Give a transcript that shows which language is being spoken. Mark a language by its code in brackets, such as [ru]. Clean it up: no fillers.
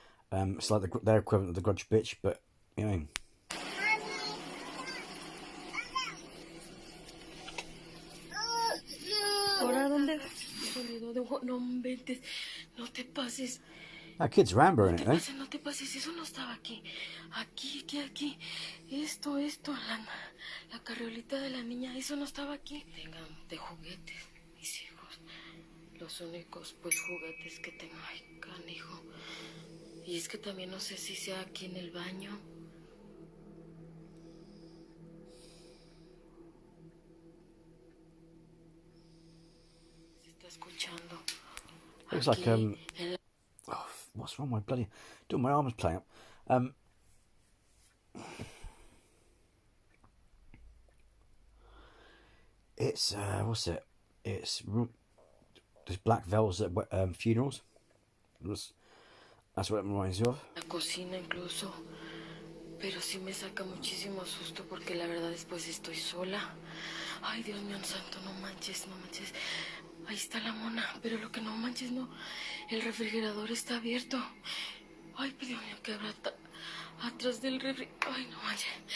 [en] It's like their equivalent of the grudge bitch, but, you know. [es] ¿Ahora dónde? No inventes, no te pases. [en] That kid's Rambo in it, though. [es] No te pases, eso no estaba aquí. Aquí. Esto, la carriolita de la niña, eso no estaba aquí. Tengan de juguetes, mis hijos. Los únicos, pues, juguetes que tengo. Ay, canijo. Y es que también no sé si sea aquí en el baño. Se está escuchando. [en] Looks like, oh, what's wrong with my bloody... Dude, my arm is playing up. It's, what's it? It's... There's black veils at funerals. That's what it reminds you of. [es] La cocina incluso. Pero sí me saca muchísimo susto porque la verdad después estoy sola. Ay, Dios mío santo, no manches, no manches. Ahí está la mona, pero lo que no manches, no. El refrigerador está abierto. Ay, Dios mío, ¿qué habrá atrás del refri? Ay, no manches.